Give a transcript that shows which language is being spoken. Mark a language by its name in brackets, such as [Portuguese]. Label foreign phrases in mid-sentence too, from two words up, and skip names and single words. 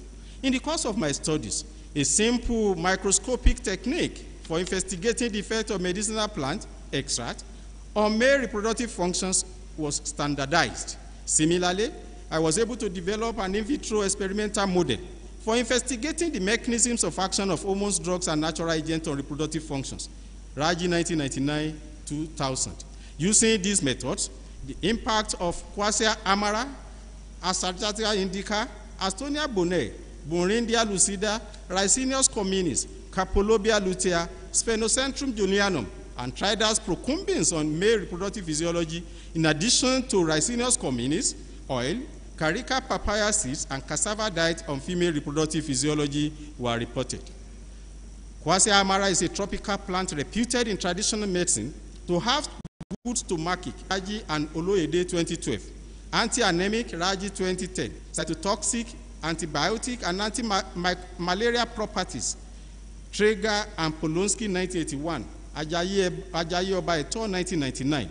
[English] In the course of my studies, a simple microscopic technique for investigating the effect of medicinal plant extract on male reproductive functions was standardized. Similarly, I was able to develop an in vitro experimental model for investigating the mechanisms of action of hormones, drugs, and natural agents on reproductive functions. Raji 1999-2000. Using these methods, the impact of Quassia amara, Asagittaria indica, Astonia bonae, Burindia lucida, Ricinus communis, Capolobia lutea, Sphenocentrum junianum, and Tridus procumbens on male reproductive physiology, in addition to Ricinus communis, oil, Carica papaya seeds, and cassava diet on female reproductive physiology were reported. Quassia amara is a tropical plant reputed in traditional medicine to have goods to market, Raji and Oloyede 2012, anti-anemic, Raji 2010, cytotoxic, antibiotic, and anti-malaria properties, Traeger and Polonsky 1981, Ajayi Oba Eto 1999.